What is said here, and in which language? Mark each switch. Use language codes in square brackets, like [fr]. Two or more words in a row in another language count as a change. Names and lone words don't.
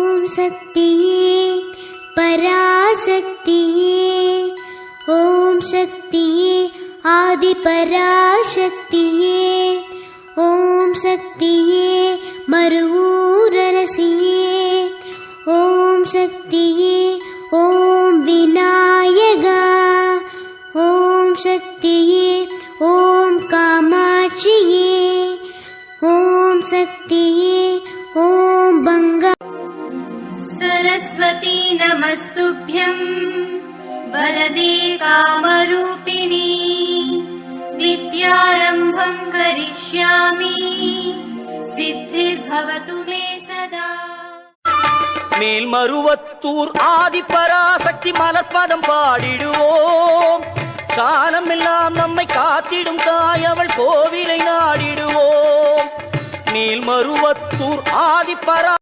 [ta] சக்தியே பராசக்தியே ஓம் சக்தியே ஆதி பராசக்தியே ஓம் சக்தியே மருவூரரசியே ஓம் சக்தியே ஓம் விநாயகா ஓம் சக்தியே ஓம் காமாட்சியே ஓம் சக்தியே ஓம் பங்கா [sa] सरस्वती नमस्तुभ्यं वरदे कामरूपिणी विद्यारम्भं करिष्यामि सिद्धिर्भवतु मे सदा [ta] மேல்மருவத்தூர் ஆதி பராசக்தி மலர்பதம் பாடிடுவோம் காலமெல்லாம் நம்மை காத்திடும் தாயவள் கோவிலை நாடிடுவோம் மேல்மருவத்தூர் ஆதி பரா